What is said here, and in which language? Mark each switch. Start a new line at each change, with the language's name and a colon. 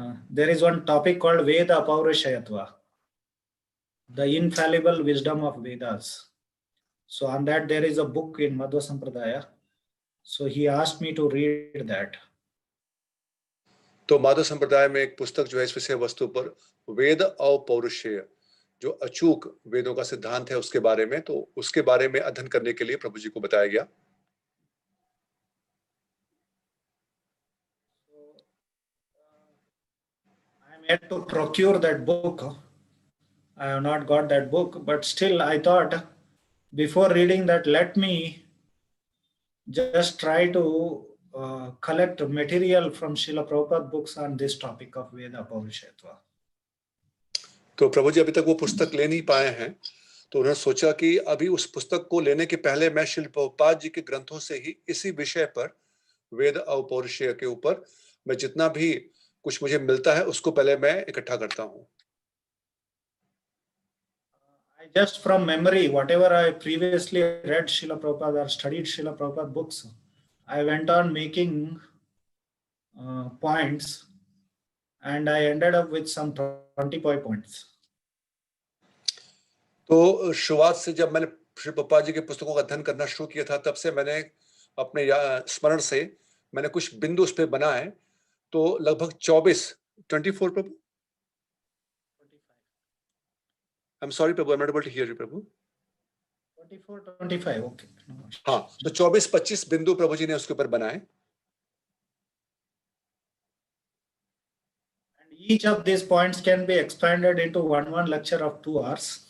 English: There is one topic called Veda Paurishayatva, the infallible wisdom of Vedas. So on that there is a book in Madhva Sampradaya. So he asked me to read that.
Hindi: तो माधव संप्रदाय में एक पुस्तक जो है इस विषय वस्तु पर वेद और पौरुषेय, जो अचूक वेदों का सिद्धांत है उसके बारे में, तो उसके बारे में अध्ययन करने के लिए प्रभु जी को बताया गया।
English: I am yet to procure that book. I have not got that book, but still I thought before reading that, let me just try to collect material from Srila Prabhupada books on this topic of Veda Paurishayatva.
Hindi: तो प्रभु जी अभी तक वो पुस्तक ले नहीं पाए हैं, तो उन्होंने सोचा कि अभी उस पुस्तक को लेने के पहले मैं श्रील प्रभुपाद जी के ग्रंथों से ही इसी विषय पर वेद और पौरुषेय के ऊपर मैं जितना भी कुछ मुझे मिलता है उसको पहले मैं इकट्ठा करता हूँ।
English: I just from memory, whatever I previously read Srila Prabhupada or studied Srila Prabhupada books, I went on making points and I ended up with some 25 points.
Hindi: तो शुरुआत से जब मैंने श्री प्रभुपाद जी के पुस्तकों का अध्ययन करना शुरू किया था, तब से मैंने अपने स्मरण से मैंने कुछ बिंदु उस पे बनाए, तो लगभग 24 प्रभु।
English: I'm sorry प्रभु, I'm not able to hear you प्रभु। 24-25, okay.
Hindi: हाँ, तो 24-25 बिंदु प्रभु जी ने उसके ऊपर बनाए।
English: And each of these points can be expanded into one lecture of 2 hours.